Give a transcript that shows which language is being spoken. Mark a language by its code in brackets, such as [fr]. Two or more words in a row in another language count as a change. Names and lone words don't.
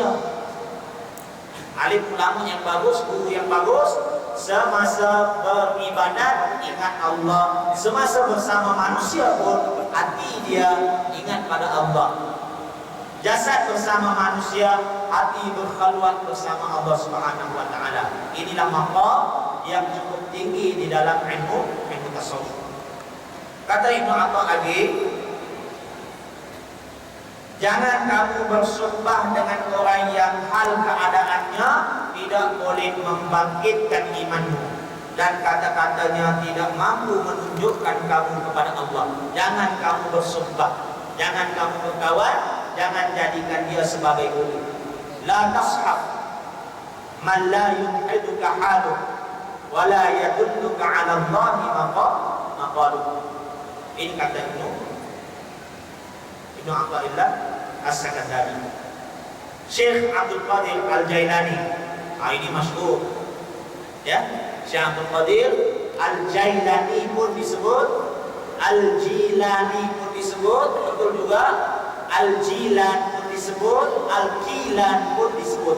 [ms] Alim ulama yang bagus, guru yang bagus, semasa beribadat ingat Allah, semasa bersama manusia pun hati dia ingat pada Allah. Jasad bersama manusia, hati berkhalwat bersama Allah [ar] سبحانه وتعالى. [ms] Inilah maqam yang cukup tinggi di dalam ilmu tasawuf. Kata Ibnu Athaillah, jangan kamu bersumpah dengan orang yang hal keadaannya tidak boleh membangkitkan imanmu dan kata-katanya tidak mampu menunjukkan kamu kepada Allah. Jangan kamu bersumpah, jangan kamu berkawan, jangan jadikan dia sebagai guru. [ar] لا تصحب من لا ينهضك حاله ولا يدلك على الله مقاله. [ms] Ini kata Ibnu Athaillah As-Sakandari. Syekh Abdul Qadir Al-Jailani, ini masyhur ya. Syekh Abdul Qadir Al-Jailani pun disebut, Al-Jilani pun disebut, betul juga Al-Jilan pun disebut, Al-Kilan pun disebut.